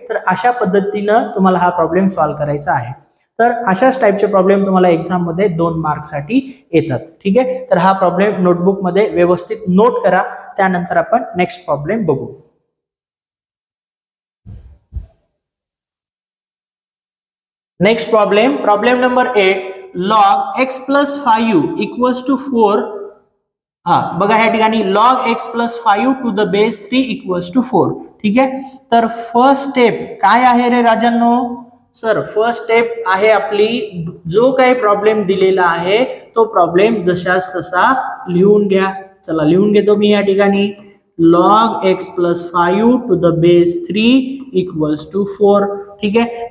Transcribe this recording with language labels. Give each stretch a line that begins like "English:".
Marathi: तर अशा पद्धतीनं तुम्हाला हा प्रॉब्लेम सॉल्व्ह करायचा आहे. तर अशाच टाईपचे प्रॉब्लेम तुम्हाला एक्झाम मध्ये 2 मार्कसाठी येतात. ठीक आहे. तर हा प्रॉब्लेम नोटबुक मध्ये व्यवस्थित नोट करा. त्यानंतर आपण नेक्स्ट प्रॉब्लेम बघू.
English: Next problem number 8. log x plus 5 equals to 4.
Marathi: बघा ह्या ठिकाणी
English: log x plus 5 to the base 3 equals to 4.
Marathi: ठीक आहे. तर फर्स्ट स्टेप काय आहे रे राजांनो? सर फर्स्ट स्टेप आहे आपली, जो काही प्रॉब्लेम दिलेला आहे तो प्रॉब्लेम जशास तसा लिहून घ्या. चला लिहून घेतो मी या ठिकाणी.
English: log x plus 5 to the base 3 equals to 4.
Marathi: ठीक आहे.